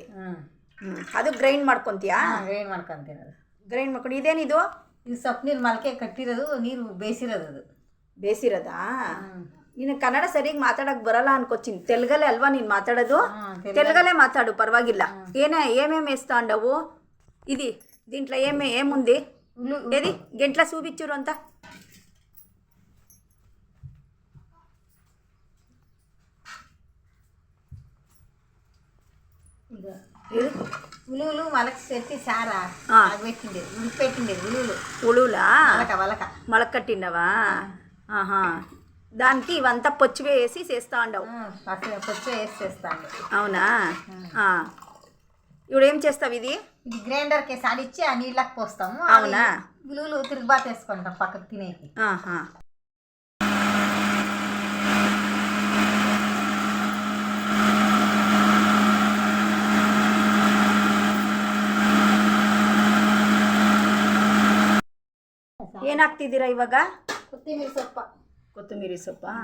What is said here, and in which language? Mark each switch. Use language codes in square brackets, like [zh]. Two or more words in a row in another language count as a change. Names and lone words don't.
[kn] ಅದು ಗ್ರೈಂಡ್ ಮಾಡ್ಕೊತೀಯಾ? ಗ್ರೈಂಡ್ ಮಾಡ್ಕೊತೀನಿ. ಅದು ಗ್ರೈಂಡ್ ಮಾಡ್ಕೊಂಡು ಇದೇನಿದು? ಇದು ಸೊಪ್ಪು ನೀರು ಮೊಳಕೆ ಕಟ್ಟಿರೋದು, ನೀರು ಬೇಯಿಸಿರೋದು. ಅದು ಬೇಯಿಸಿರೋದಾ? ನೀನು ಕನ್ನಡ ಸರಿಯಾಗಿ ಮಾತಾಡೋಕೆ ಬರಲ್ಲ ಅನ್ಕೋತೀನಿ. ತೆಲುಗಲ್ಲೇ ಅಲ್ವಾ ನೀನು ಮಾತಾಡೋದು? ತೆಲುಗಲ್ಲೇ ಮಾತಾಡು, ಪರವಾಗಿಲ್ಲ. [te] ఏమేమి వేస్తా ఉండవు? ఇది దీంట్లో ఏముంది? ఏది గంటల చూపించురు అంత. ఉలువులు మొలక పెట్టి సారా పెట్టిండేది, ఉడిపెట్టిండేది. ఉలువులా? మొలకట్టిండవా? దానికి ఇవంతా పొచ్చి వేసి చేస్తా ఉండవు. పొచ్చి వేసి చేస్తాను. అవునా? ఇప్పుడు ఏం చేస్తావు? ఇది గ్రైండర్కి సాడిచ్చి ఆ నీళ్ళకి పోస్తాము. అవునా? ఉలువులు తిరుగుబాటు వేసుకుంటాం పక్కకు తినేకి. [kn] ಏನಾಗ್ತಿದ್ದೀರಾ ಇವಾಗ? ಕೊತ್ತಂಬರಿ ಸೊಪ್ಪ.